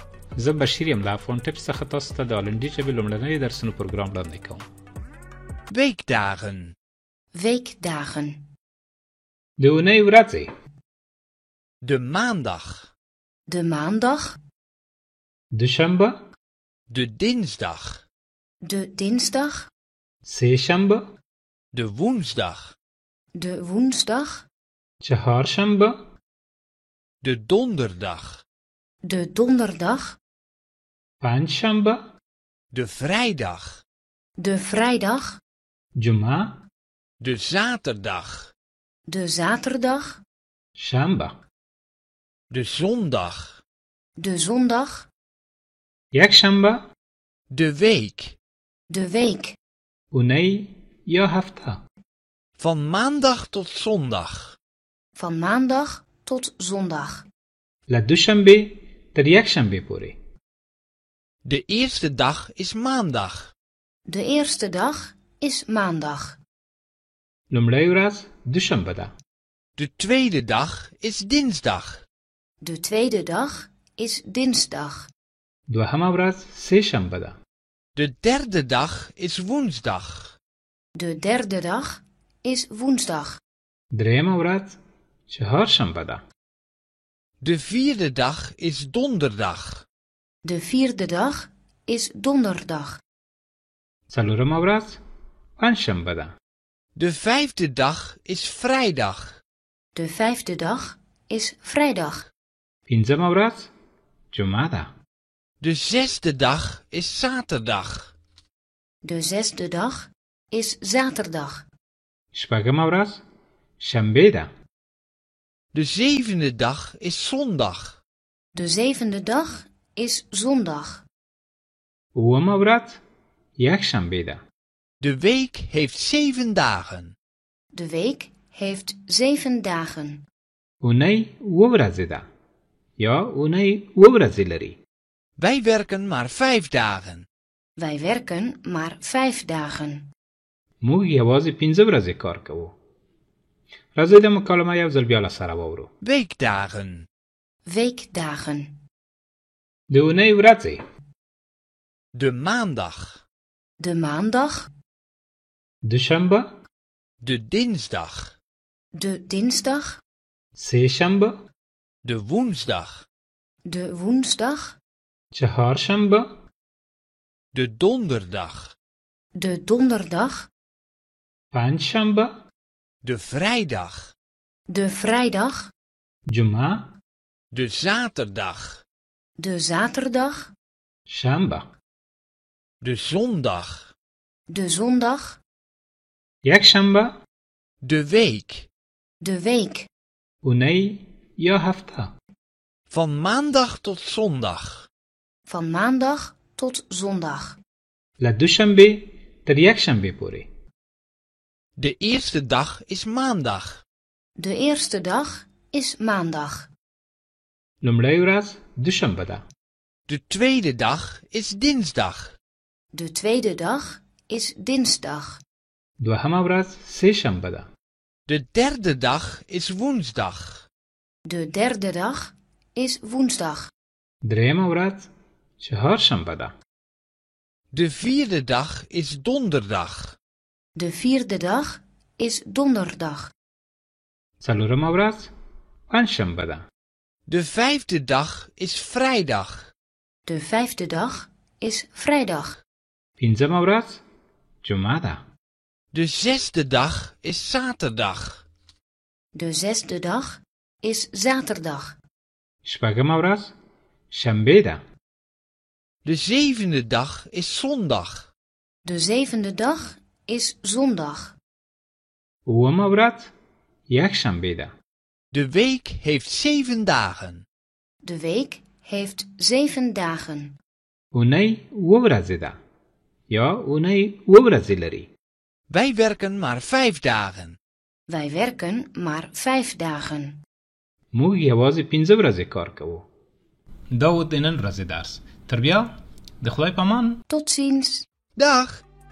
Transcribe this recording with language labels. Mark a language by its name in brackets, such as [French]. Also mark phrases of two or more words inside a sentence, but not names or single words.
[Pashto] زه بشیر یم له افغان ټیپس څخه تاسو ته د هالندي ژبې لومړنی درسونو پروګرام وړاندې کوم. [Dutch] Weekdagen. Weekdagen. [Pashto] د اونۍ ورځې: [Dutch] De maandag. De maandag. [Pashto] دوشنبه، [Dutch] De dinsdag. De dinsdag. [Pashto] سهشنبه، [Dutch] De woensdag. De woensdag. [Pashto] چهارشنبه، [Dutch] De donderdag. De donderdag. [Pashto] پنجشنبه، [Dutch] De vrijdag. De vrijdag. [Pashto] جمعه، [Dutch] De zaterdag. De zaterdag. [Pashto] شنبه. [Dutch] De zondag. De zondag. [Pashto] یکشنبه، [Dutch] De week. De week. [Pashto] اونۍ یا هفته. [Dutch] Van maandag tot zondag. Van maandag tot zondag. [Pashto] له دوشنبه تر یکشنبه پورې. [Dutch] De eerste dag is maandag. De eerste dag is maandag. [Pashto] لومړی ورځ دوشنبه ده. [Dutch] De tweede dag is dinsdag. De tweede dag is dinsdag. [Pashto] دوهمه ورځ سهشنبه ده. [Dutch] De derde dag is woensdag. De derde dag is woensdag. [Pashto] دریمه ورځ چهارشنبه ده. [Dutch] De vierde dag is donderdag. De vierde dag is donderdag. [Pashto] څلورمه ورځ پنجشنبه ده. [Dutch] De vijfde dag is vrijdag. De vijfde dag is vrijdag. [Pashto] پنځمه ورځ جمعه ده. [Dutch] De zesde dag is zaterdag. De zesde dag is zaterdag. [Pashto] شپږمه ورځ شنبه ده. [Dutch] De zevende dag is zondag. De zevende dag is zondag. [Pashto] اوومه ورځ یکشنبه ده. [Dutch] De week heeft 7 dagen. De week heeft 7 dagen. [Pashto] اونۍ اوه ورځې ده یا اونۍ اوه ورځې لري. [Dutch] Wij werken maar 5 dagen. Wij werken maar 5 dagen. [Pashto] موږ یوازې پنځه ورځې کار کوو. راځئ د مکالمه یو ځل بیا له سره واورو. [Dutch] Weekdagen. Weekdagen. [Pashto] د اونۍ ورځې: [Dutch] De maandag. De maandag. [Pashto] دوشنبه، [Dutch] De dinsdag. De dinsdag. [Pashto] سهشنبه، [Dutch] De woensdag. De woensdag. [Pashto] چهارشنبه، [Dutch] De donderdag. De donderdag. [Pashto] پنجشنبه، [Dutch] De vrijdag. De vrijdag. [Pashto] جمعه، [Dutch] De zaterdag. De zaterdag. [Pashto] شنبه. [Dutch] De zondag. De zondag. [Pashto] یکشنبه، [Dutch] De week. De week. [Pashto] اونۍ یا هفته. [Dutch] Van maandag tot zondag. Van maandag tot zondag. [Pashto] له دوشنبه تر یکشنبه پورې. [Dutch] De eerste dag is maandag. De eerste dag is maandag. [Pashto] لومړی ورځ دوشنبه ده. [Dutch] De tweede dag is dinsdag. De tweede dag is dinsdag. [Pashto] دوهمه ورځ سهشنبه ده. [Dutch] De derde dag is woensdag. De derde dag is woensdag. [Pashto] دریمه ورځ چهارشنبه ده. [Dutch] De vierde dag is donderdag. De vierde dag is donderdag. [Pashto] څلورمه ورځ پنجشنبه ده. [Dutch] De vijfde dag is vrijdag. De vijfde dag is vrijdag. [Pashto] پنځمه ورځ جمعه ده. [Dutch] De zesde dag is zaterdag. De zesde dag is zaterdag. [Pashto] شپږمه ورځ شنبه ده. [Dutch] De zevende dag is zondag. De zevende dag is zondag. [Pashto] اوومه ورځ یکشنبه ده. [Dutch] De week heeft 7 dagen. De week heeft 7 dagen. [Pashto] اونۍ اوه ورځې ده یا اونۍ اوه ورځې لري. [Dutch] Wij werken maar 5 dagen. Wij werken maar 5 dagen. [Pashto] موږ یوازې پنځه ورځې کار کوو. دا و د نن ورځې درس. تر بیا د خدای په امان. [Dutch] Tot ziens. Dag!